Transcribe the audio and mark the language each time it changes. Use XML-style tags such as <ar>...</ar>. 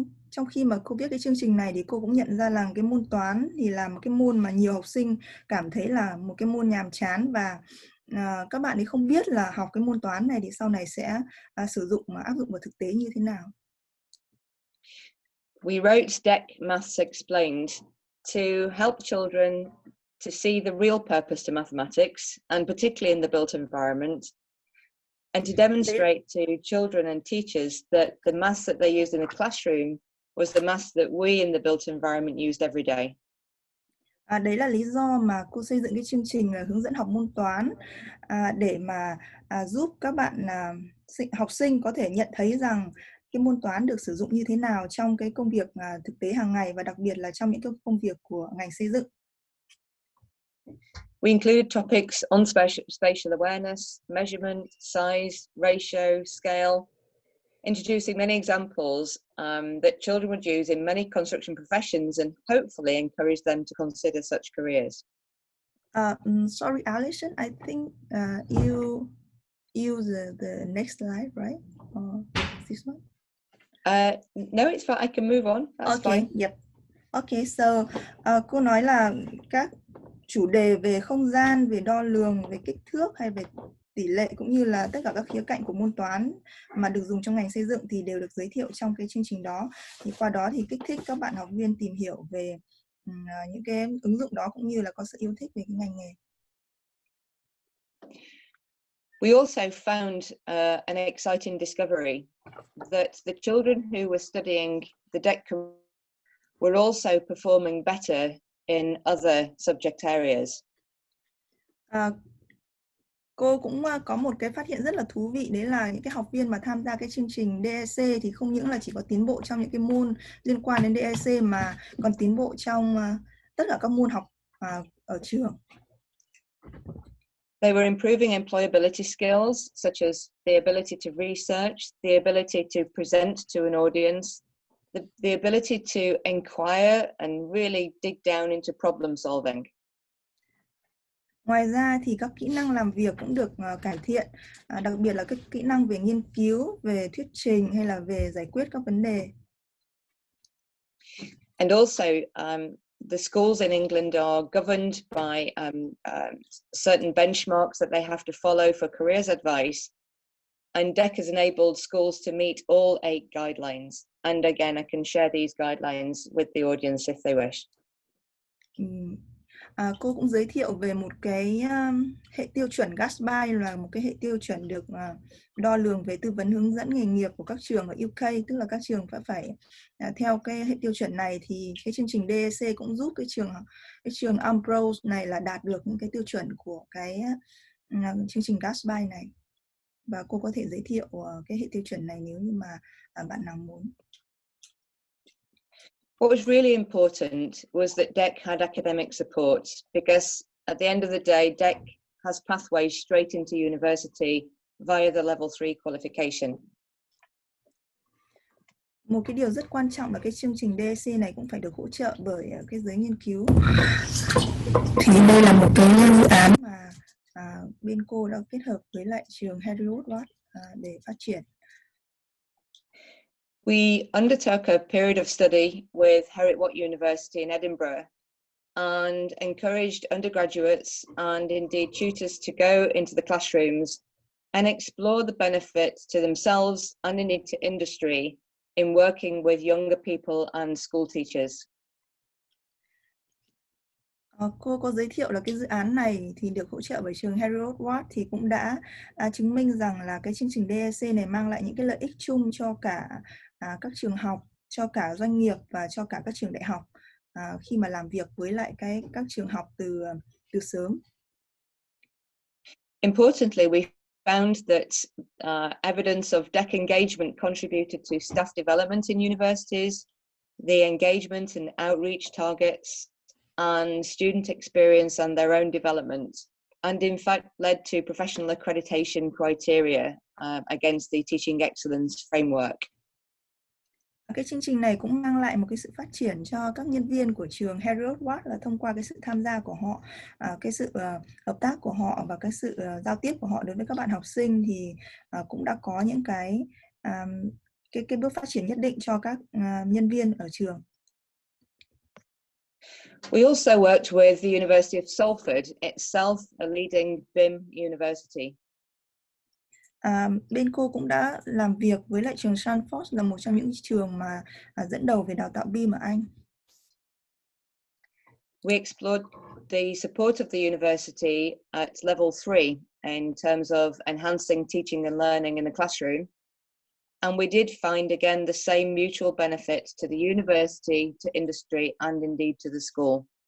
<vi>Trong khi mà cô viết cái chương trình này thì cô cũng nhận ra là cái môn toán thì là một cái môn mà nhiều học sinh cảm thấy là một cái môn nhàm chán, và các bạn ấy không biết là học cái môn toán này thì sau này sẽ sử dụng mà áp dụng vào thực tế như thế nào.</vi> <en>We wrote DEC Maths Explained to help children to see the real purpose to mathematics, and particularly in the built environment, and to demonstrate to children and teachers that the maths that they used in the classroom was the maths that we in the built environment used every day.</en> <vi>Đấy là lý do mà cô xây dựng cái chương trình là hướng dẫn học môn toán để mà giúp các bạn học sinh có thể nhận thấy rằng cái môn toán được sử dụng như thế nào trong cái công việc thực tế hàng ngày, và đặc biệt là trong những cái công việc của ngành xây dựng.</vi> <en>We included topics on spatial awareness, measurement, size, ratio, scale, introducing many examples that children would use in many construction professions, and hopefully encourage them to consider such careers. Sorry, Alison, I think you use the next slide, right? This one? No, it's fine. I can move on. That's fine. Yep. Okay, so</en> <vi>cô nói là các chủ đề về không gian, về đo lường, về kích thước hay về tỷ lệ, cũng như là tất cả các khía cạnh của môn toán mà được dùng trong ngành xây dựng thì đều được giới thiệu trong cái chương trình đó. Thì qua đó thì kích thích các bạn học viên tìm hiểu về những cái ứng dụng đó, cũng như là có sự yêu thích về cái ngành nghề.</vi> <en>We also found an exciting discovery that the children who were studying the DEC were also performing better in other subject areas.</en> <vi>Cô cũng có một cái phát hiện rất là thú vị, đấy là những cái học viên mà tham gia cái chương trình DEC thì không những là chỉ có tiến bộ trong những cái môn liên quan đến DEC mà còn tiến bộ trong tất cả các môn học ở trường.</vi> <en>They were improving employability skills, such as the ability to research, the ability to present to an audience, the ability to inquire and really dig down into problem solving.</en> <vi>Ngoài ra thì các kỹ năng làm việc cũng được cải thiện, đặc biệt là các kỹ năng về nghiên cứu, về thuyết trình hay là về giải quyết các vấn đề.</vi> <en>And also, the schools in England are governed by certain benchmarks that they have to follow for careers advice. And DEC has enabled schools to meet all 8 guidelines. And again, I can share these guidelines with the audience if they wish.</en> <vi>Cô cũng giới thiệu về một cái hệ tiêu chuẩn GASBY, là một cái hệ tiêu chuẩn được đo lường về tư vấn hướng dẫn nghề nghiệp của các trường ở UK, tức là các trường phải theo cái hệ tiêu chuẩn này. Thì cái chương trình DEC cũng giúp cái trường Ambrose này là đạt được những cái tiêu chuẩn của cái chương trình GASBY này. Và cô có thể giới thiệu cái hệ tiêu chuẩn này nếu như mà bạn nào muốn.</vi> <en>What was really important was that DEC had academic support, because at the end of the day, DEC has pathways straight into university via the level 3 qualification.</en> <vi>Một cái điều rất quan trọng là cái chương trình DEC này cũng phải được hỗ trợ bởi cái giới nghiên cứu. Thì đây là một cái dự án mà bên cô đã kết hợp với lại trường Heriot-Watt để phát triển.</vi> <en>We undertook a period of study with Heriot-Watt University in Edinburgh and encouraged undergraduates and indeed tutors to go into the classrooms and explore the benefits to themselves and indeed to industry in working with younger people and school teachers.</en> <vi>Cô có giới thiệu là cái dự án này thì được hỗ trợ bởi trường Heriot-Watt thì cũng đã chứng minh rằng là cái chương trình DEC này mang lại những cái lợi ích chung cho cả các trường học, cho cả doanh nghiệp và cho cả các trường đại học khi mà làm việc với lại các trường học từ sớm.</vi> <en>Importantly, we found that evidence of DEC engagement contributed to staff development in universities, the engagement and outreach targets, and student experience and their own development, and in fact led to professional accreditation criteria against the Teaching Excellence Framework.</en> <vi>Cái chương trình này cũng mang lại một cái sự phát triển cho các nhân viên của trường Heriot-Watt là thông qua cái sự tham gia của họ, cái sự hợp tác của họ và cái sự giao tiếp của họ đối với các bạn học sinh thì cũng đã có những cái bước phát triển nhất định cho các nhân viên ở trường.</vi> <en>We also worked with the University of Salford itself, a leading BIM university.</en> <vi>Bên cô cũng đã làm việc với lại trường Salford, là một trong những trường mà dẫn đầu về đào tạo BIM ở Anh.</vi> <en>We explored the support of the university at level 3 in terms of enhancing teaching and learning in the classroom. And we did find again the same mutual benefits to the university, to industry, and indeed to the school.</en>